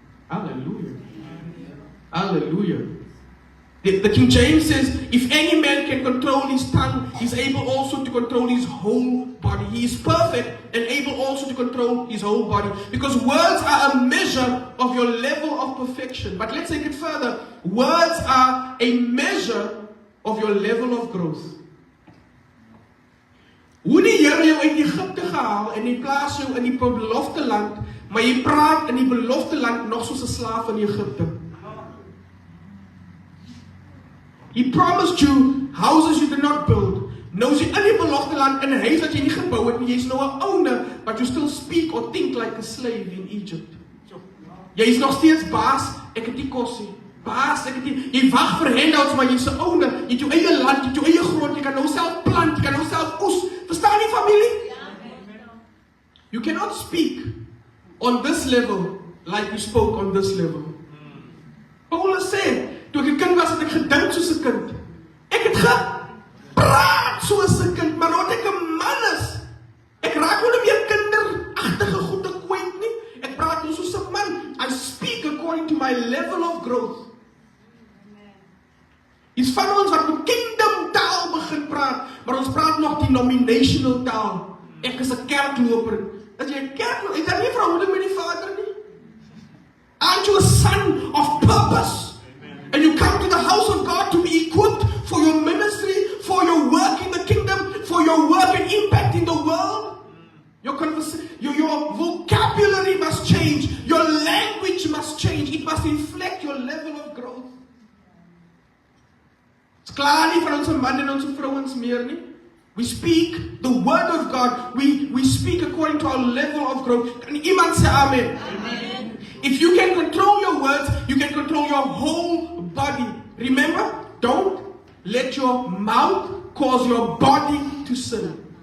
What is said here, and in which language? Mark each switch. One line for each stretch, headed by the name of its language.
English: Hallelujah. Hallelujah. The King James says, if any man can control his tongue, he's able also to control his whole body. He is perfect and able also to control his whole body. Because words are a measure of your level of perfection. But let's take it further. Words are a measure of your level of growth.
Afrikaans: Hoe die Here jou uit Egipte gehaal en hy plaas jou in die belofte land, maar jy praat in die belofte land nog soos 'n slaaf in Egipte.
English: He promised you houses you did not build.
Afrikaans: Nou is jy in die belofte land in 'n huis wat jy nie gebou het nie. Jy's nou 'n owner,
English: but you still speak or think like a slave in Egypt.
Afrikaans: Jy is nog steeds baas, ek het nie kos nie. Baas, ek het nie, jy wag vir handouts, maar jy's 'n owner. Jy het jou eie land, jy het jou eie grond, jy kan nou self plant, jy kan nou self oes. Verstaan jy, familie?
English: You cannot speak on this level like you spoke on this level.
Afrikaans: Paulus sê, toe ek 'n kind was, het ek gedink soos 'n kind. Ek het gepraat soos 'n kind, maar nou dat ek 'n man is, ek raak nie meer kinderagtige goed te kwyt nie. Ek praat nou soos 'n man.
English: I speak according to my level of growth.
Afrikaans: Is van ons wat met kingdom taal begin praat, maar ons praat nog denominational taal. Ek is 'n kerkloper. As jy 'n kerkloper, is daar nie verhouding met die Vader nie?
English: Aren't you a son of purpose? And you come to the house of God to be equipped for your ministry, for your work in the kingdom, for your work and impact in the world. Your vocabulary must change. Your language must change. It must reflect your level of growth.
Afrikaans: It's klaar nie vir ons man en ons vrouens meer nie.
English: We speak the word of God. We speak according to our level of growth.
Afrikaans: Kan iemand sê amen?
English: Amen. If you can control your words, you can control your whole body. Remember, don't let your mouth cause your body to sin.